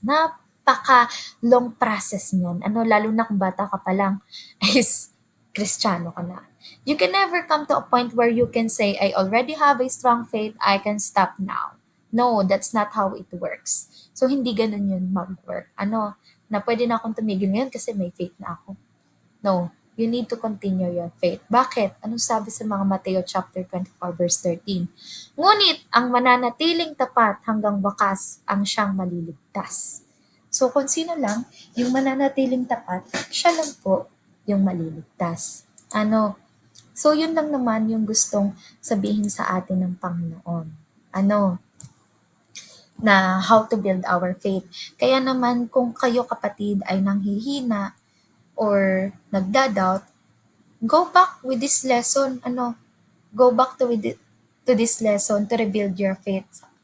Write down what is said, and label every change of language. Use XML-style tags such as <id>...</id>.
<tl>Napaka-long process niyan. Lalo na kung bata ka pa lang, is Kristiyano ka na.</tl> <en>You can never come to a point where you can say, I already have a strong faith, I can stop now. No, that's not how it works.</en> <tl>So, hindi ganun yun mag-work. Na pwede na akong tumigil ngayon kasi may faith na ako.</tl> <en>No, you need to continue your faith.</en> <tl>Bakit? Anong sabi sa mga Mateo chapter 24 verse 13? Ngunit ang mananatiling tapat hanggang wakas ang siyang maliligtas. So, kung sino lang, yung mananatiling tapat, siya lang po yung maliligtas. So, yun lang naman yung gustong sabihin sa atin ng Panginoon. Na how to build our faith. Kaya naman kung kayo kapatid ay nanghihina or nagda-doubt, go back with this lesson.</tl> <en>Go back to this lesson to rebuild your faith.</en>